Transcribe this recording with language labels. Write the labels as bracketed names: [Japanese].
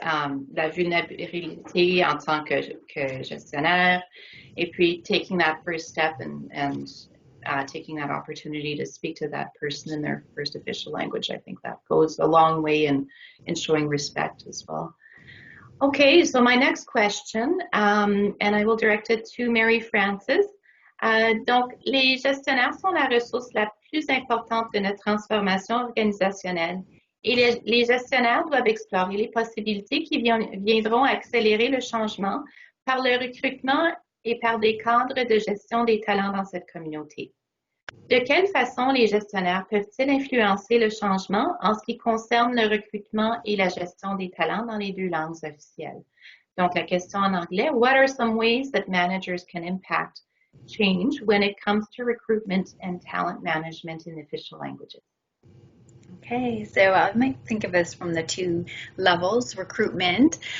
[French] La vulnérabilité en tant que gestionnaire, et puis [English] taking that first step and taking that opportunity to speak to that person in their first official language. I think that goes a long way in showing respect as well. Okay, so my next question, and I will direct it to Mary Frances. [French] Donc, les gestionnaires sont la ressource la plus importante de notre transformation organisationnelle. Et les gestionnaires doivent explorer les possibilités qui viendront accélérer le changement par le recrutement et par des cadres de gestion des talents dans cette communauté. De quelle façon les gestionnaires peuvent-ils influencer le changement en ce qui concerne le recrutement et la gestion des talents dans les deux langues officielles? Donc, la question en anglais, [English] what are some ways that managers can impact change when it comes to recruitment and talent management in official languages? Okay, so I might think of this from the two levels, recruitment.